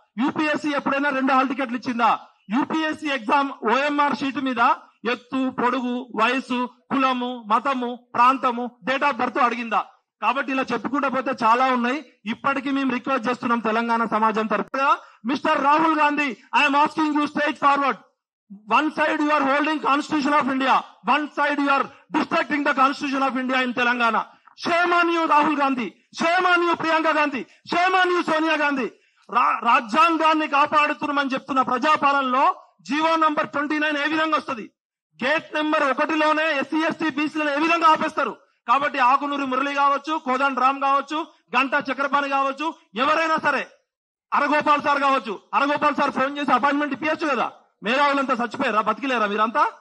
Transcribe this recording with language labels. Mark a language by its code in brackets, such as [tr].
[te] UPSC ఎప్పుడైనా 2 hall టికెట్లు ఇచ్చిందా? యూపీఎస్సీ ఎగ్జామ్ ఓఎంఆర్ షీట్ మీద ఎత్తు, పొడుగు, వయసు, కులము, మతము, ప్రాంతము, డేట్ ఆఫ్ బర్త్ అడిగిందా? కాబట్టి ఇలా చెప్పుకుంటూ పోతే చాలా ఉన్నాయి. ఇప్పటికీ మేము రిక్వెస్ట్ చేస్తున్నాం తెలంగాణ సమాజం తరఫున, [en] Mister Rahul Gandhi, I'm asking you straight forward. One side you are holding Constitution of India, one side you are distracting the Constitution of India in Telangana. Shame on you, Rahul Gandhi. Shame on you, Priyanka Gandhi. Shame on you, Sonia Gandhi. [te] రాజ్యాంగాన్ని కాపాడుతున్నామని చెప్తున్న ప్రజాపాలనలో GO number 29 ఏ విధంగా వస్తుంది? Gate number 1లోనే SC ST బీసీలను ఏ విధంగా ఆపేస్తారు? కాబట్టి ఆకునూరి మురళి కావచ్చు, కోదండ రామ్ కావచ్చు, గంటా చక్రపాణి కావచ్చు, ఎవరైనా సరే, అరగోపాల్ సార్ కావచ్చు, అరగోపాల్ సార్ ఫోన్ చేసి అపాయింట్మెంట్ ఇప్పించచ్చు కదా. మేధావులంతా చచ్చిపోయారా? బతికిలేరా మీరంతా?